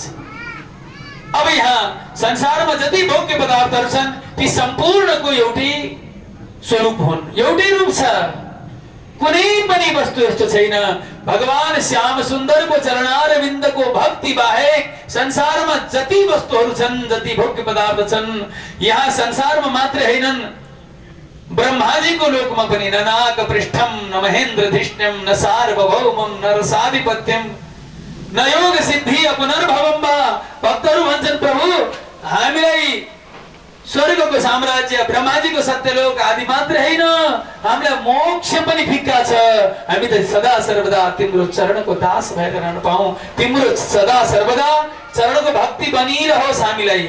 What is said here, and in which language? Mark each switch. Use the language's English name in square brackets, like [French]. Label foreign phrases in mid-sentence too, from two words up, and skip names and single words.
[Nepali] अब यहाँ संसारमा जति भोग्य पदार्थहरू छन् ती सम्पूर्णको एउटै स्वरूप हुन्, एउटै रूप छ। कुनै पनि वस्तु यस्तो छैन भगवान श्याम सुन्दरको चरणारविन्दको भक्ति बाहेक संसारमा जति वस्तुहरू छन्, जति भोग्य पदार्थ छन्, यहाँ संसारमा मात्र हैनन्, ब्रह्माजीको लोकमा पनि [Sanskrit] न नाग पृष्ठम न महेन्द्र धिष्ण्यम न सार्वभौमम न रसाधिपत्यम न योग सिद्धि पुनर्भवम। [Nepali] भक्तहरू भन्छन्, प्रभु हामीलाई स्वर्गको साम्राज्य ब्रह्माजीको सत्यलोक आदि मात्र हैन, हामीलाई मोक्ष पनि फिक्का छ। हामी त सदा सर्वदा तिम्रो चरणको दास भएर रहन पाऊँ, तिम्रो सदा सर्वदा चरणको भक्ति बनिरहोस् हामीलाई।